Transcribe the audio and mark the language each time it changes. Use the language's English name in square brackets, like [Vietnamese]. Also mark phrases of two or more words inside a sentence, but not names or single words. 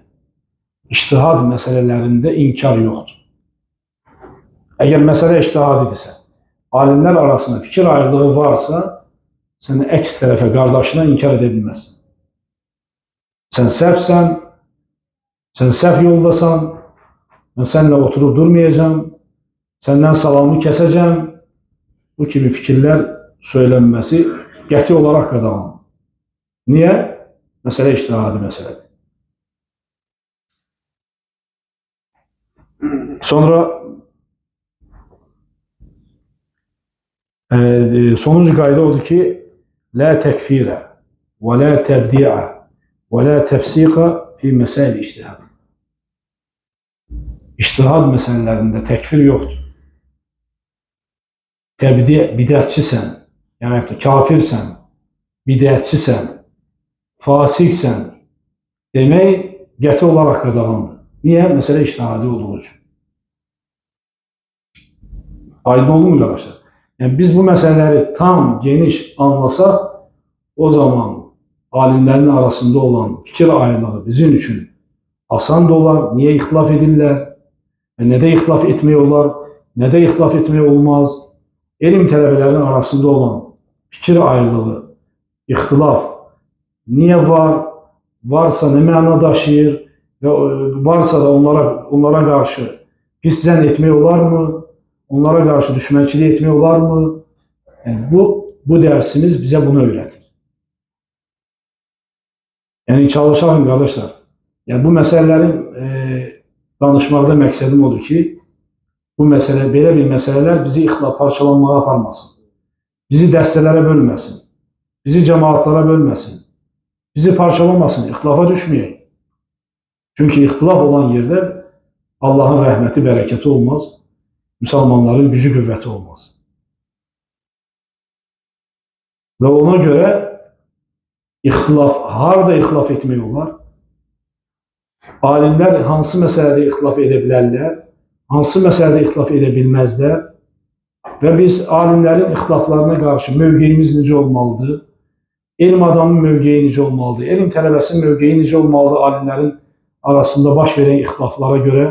[Azerbaijani] İctihad məsələlərində inkar yoxdur. Əgər məsələ ictihadidirsə, alimlər arasında fikir ayrılığı varsa, sən əks tərəfə, qardaşına inkar edə bilməzsən. Sən səhvsən, sən səhv yoldasan, [Turkish] ben seninle oturup durmayacağım, senden salamı keseceğim. Bu gibi fikirler söylenmesi qəti olarak qadağandır. Niye? [Azerbaijani] Mesele içtihadi meseledir. Sonra sonuncu qayda odur ki, [Arabic] لا تكفير ولا تبديع ولا تفسيق في مسائل الاجتهاد. [Turkish] İçtihad meselelerinde tekfir yoktur. [Azerbaijani] Bidətçisən, yəni kafirsən, bidətçisən, fasiksən demək qəti olaraq qadağandır. Niyə? Məsələ içtihadi olduğu üçün. Aydın oldu mu arkadaşlar? [Turkish] Yani biz bu meseleleri tam geniş anlasak, o zaman alimlerin arasında olan fikir ayrılığı bizim için asan da olar. [Azerbaijani] Niye ihtilaf edirlər? [Turkish] Ne de ihtilaf etmiyorlar? Ne de ihtilaf etmeye olmaz? [Azerbaijani] Elm tələbələrinin arasında olan fikir ayrılığı, ihtilaf niye var? Varsa ne məna daşıyır? Ve varsa da onlara karşı pis zənn etmək olar mı? Onlara karşı düşmənçilik etmək olar mı? [Turkish] Yani bu dersimiz bize bunu öğretir. Yani çalışalım kardeşler. [Azerbaijani] Yani bu meselelerin danışmaqda məqsədim odur ki, bu mesele, belə bir meseleler bizi ixtilaf, parçalanmağa aparmasın. Bizi dəstələrə bölməsin. Bizi cemaatlara bölməsin. Bizi parçalamasın, ixtilafa düşməyək. Çünkü ixtilaf olan yerde Allah'ın rəhməti, bərəkəti olmaz. Müslümanların gücü, qüvvəti olmaz. Ve ona göre harda ixtilaf etmək olar? Alimler hansı məsələdə ixtilaf edə bilərlər? Hansı məsələdə ixtilaf edə bilməzlər? Və biz alimlerin ixtilaflarına karşı mövqeyimiz necə olmalıdır? Elm adamın mövqeyi necə olmalıdır? Elm tələbəsinin mövqeyi necə olmalıdır alimlerin arasında baş verən ixtilaflara göre?